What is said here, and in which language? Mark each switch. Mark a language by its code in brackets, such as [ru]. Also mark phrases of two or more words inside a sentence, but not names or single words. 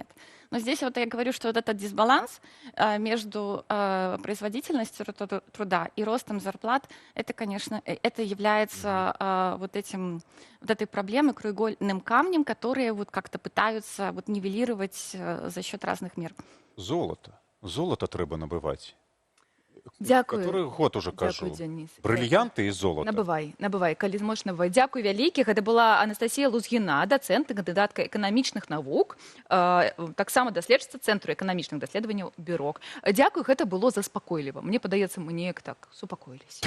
[ru] Но здесь вот я говорю, что вот этот дисбаланс между производительностью труда и ростом зарплат, это, конечно, это является вот этой проблемой, краеугольным камнем, которые вот как-то пытаются вот нивелировать за счет разных мер. [be] Золото трэба набываць. Дзякую. [ru] Который год уже кажу. [be] Дзякуй, Дзяніс. Брыльянты і золото. Набывай, калі зможаш набывай. Дзякуй вялікі. Гэта была Анастасія Лузгіна, дацэнт і кандыдатка эканамічных навук, таксама даследчыца Цэнтру эканамічных даследаванняў Бюрок. Дзякуй, гэта было заспакойліва. Мне падаецца, мы неяк так супакоіліся.